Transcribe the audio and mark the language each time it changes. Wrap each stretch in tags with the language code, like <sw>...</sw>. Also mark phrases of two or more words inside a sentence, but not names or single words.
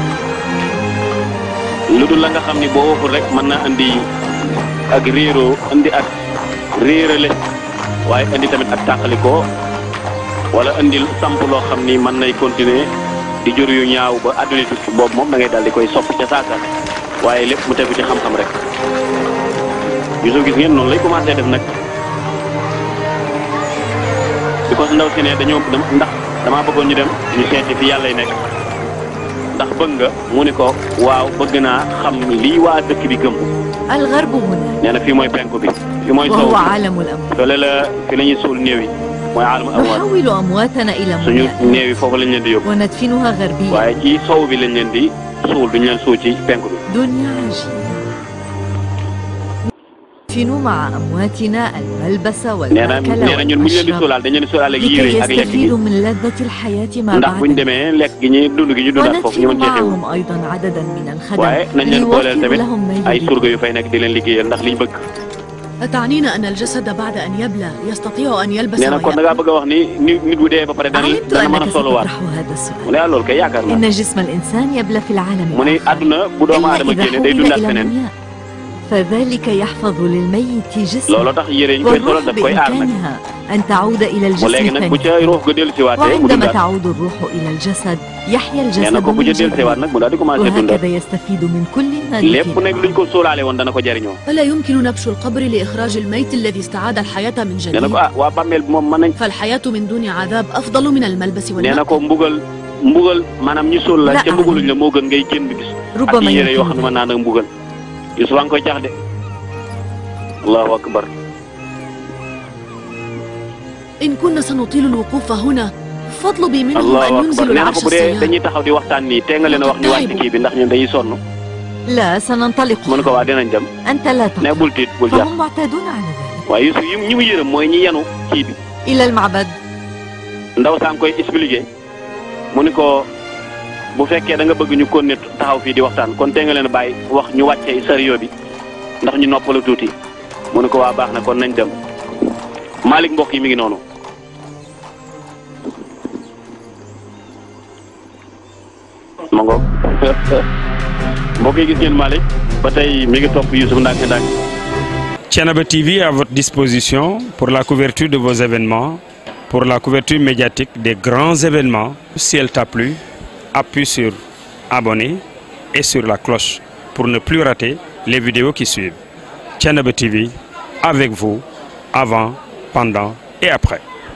<wo>lu dul la nga xam ni boo waxul rek mën na andi ak réeroo andi ak réerale waaye andi tamit ak tàqalikoo wala andi samp loo xam ni mën nay continuer di jur yu ñaaw ba àdduna tukki boobu moom da ngay daal di koy soppi ca saasa waaye lépp mu tegu ci xam-xam rek Youssouf gis ngeen noonu lay commencé def nag di ko ndaw si ne dañoo ndax damaa bëggoon ñu dem ñu seeti fi yàlla yi nekk ndax bëgg nga mu ni ko waaw bëgg naa xam lii waa dëkk bi gëm</wo> <ar>الغرب هنا</ar> <wo>nee na fii mooy penku bi fii mooy sow</wo> <ar>وهو عالم الأموات</ar> <wo>fële la fi la ñuy suul néew yi mooy</wo> <ar>عالم الأموات نحول أمواتنا إلى</ar> <wo>suñu</wo> <ar>منى</ar> <wo>néew yi foofu lañ leen di yóbbu</wo> <ar>وندفنها غربيا</ar> <wo>waaye ci sow bi lañ leen di suul duñ leen suul ci penku bi</wo> <ar>دنيا عجيبة ندفن مع أمواتنا الملبس</ar> <wo>nee na</wo> <ar>والمأكل</ar> <wo>ñun bu ñu leen di</wo> <ar>والمشرب</ar> <wo>suulaal dañ leen di suulaal ak yére</wo> <ar>لكي</ar> <wo>yi ak lekk gi</wo> <ar>يستفيدوا من لذة الحياة ما</ar> <wo>ndax buñ</wo> <ar>بعد</ar> <wo>demee lekk gi ñuy dund gi ñu dundaat foofu ñu</wo> <ar>وندفن</ar> <wo>mën cee xew</wo> <ar>معهم أيضا عددا من</ar> <wo>waaye</wo> <ar>الخدم</ar> <wo>nañ leen booleel</wo> <ar>ليوفروا</ar> <wo>tamit</wo> <ar>لهم ما</ar> <wo>ay</wo> <ar>يريدون</ar> <wo>surga yu fay nekk di leen liggéeyal ndax liñ bëgg</wo> <ar>أتعنين أن الجسد بعد أن يبلى يستطيع أن يلبس</ar> <wo>nee na kon da ngaa bëgg a wax ni nit bu dee ba pare</wo> <ar>علمت</ar> <wo>dana mën a</wo> <ar>أنك</ar> <wo>soluwaat</wo> <ar>ستطرح هذا السؤال</ar> <wo>mu ne loolu kay yaakaar naa</wo> <ar>إن جسم الإنسان يبلى في العالم</ar> <wo>mu ne àdduna bu doomu</wo> <ar>إلا</ar> <wo>aadama</wo> <ar>إذا</ar> <wo>génne day</wo> <ar>حول</ar> <wo>dundaat</wo> <ar>إلى</ar> <wo>feneen</wo> <ar>المنياء فذلك يحفظ للميت جسمه</ar> <wo>looloo tax yére yi ñu koy solal</wo> <ar>والروح</ar> <wo>daf koy aar nag</wo> <ar>بإمكانها أن تعود إلى</ar> <wo>mu léegi</wo> <ar>الجسم</ar> <wo>nag bu ca</wo> <ar>ثانية</ar> <wo>ruux ga dellu siwaatee mu</wo> <ar>وعندما</ar> <wo>dundaat</wo> <ar>تعود الروح إلى الجسد يحيا</ar> <wo>nee</wo> <ar>الجسد</ar> <wo>na ko bu</wo> <ar>من</ar> <wo>ca dellu siwaat</wo> <ar>جديد</ar> <wo>nag mu daal di commencé dundaat</wo> <ar>وهكذا يستفيد من كل ما</ar> <wo>lépp nag luñ ko sóolaale woon dana ko jariñoo</wo> <ar>ألا يمكن نبش القبر لإخراج الميت الذي استعاد الحياة من</ar> <wo>nee na</wo> <ar>جديد</ar> <wo>ko waa bàmmeel bi moom mën nañ</wo> <ar>فالحياة من دون عذاب أفضل من الملبس</ar> <wo>nee na</wo> <ar>والمأكل</ar> <wo>ko mbugal maanaam ñu suul la ca mbugaluñ la moo gën ngay génn gis ak</wo> <ar>ربما</ar> <wo>yére yoo xam ne</wo> <ar>يمكن</ar> <wo>mën naa nag mbugal Youssouf a ngi koy jax de</wo> <ar>الله أكبر إن كنا سنطيل الوقوف هنا فاطلبي منهم allahu أن akbar ينزلوا</ar> <wo>nee na</wo> <ar>العرش</ar> <wo>ko bu dee</wo> <ar>السيار</ar> <wo>dañuy taxaw di waxtaan nii te nga leen a wax ñu wàcc kii bi ndax ñun dañuy sonn</wo> <ar>لا سننطلق</ar> <wo>mu ne ko waa dinañ dem</wo> <ar>أنت لا</ar> <wo>ne</wo> <ar>تقلق</ar> <wo>bul tiit bul jax</wo> <ar>فهم معتادون على ذلك</ar> <wo>waaye Youssouf ñi mu yërëm mooy ñi yenu kii bi</wo> <ar>إلى المعبد</ar> <wo>ndaw saa ngi koy expliqué mu ni ko bu fekkee da nga bëgg ñu kon ne taxaw fii di waxtaan kon te nga leen bàyyi wax ñu wàccee sariyo bi ndax ñu noppalu tuuti mu ni ko waa baax na kon nañ dem Malick mbokk yi mi ngi noonu ma ngoog mbokk yi gis ngeen Malick ba tey mi ngi topp Youssouf ndànk-ndànk.</wo> <fr>Thiénaba TV à votre disposition pour la couverture de vos événements, pour la couverture médiatique des grands événements. Si elle t'a plu, appuie sur abonner et sur la cloche pour ne plus rater les vidéos qui suivent. Thiénaba TV avec vous avant, pendant et après.</fr>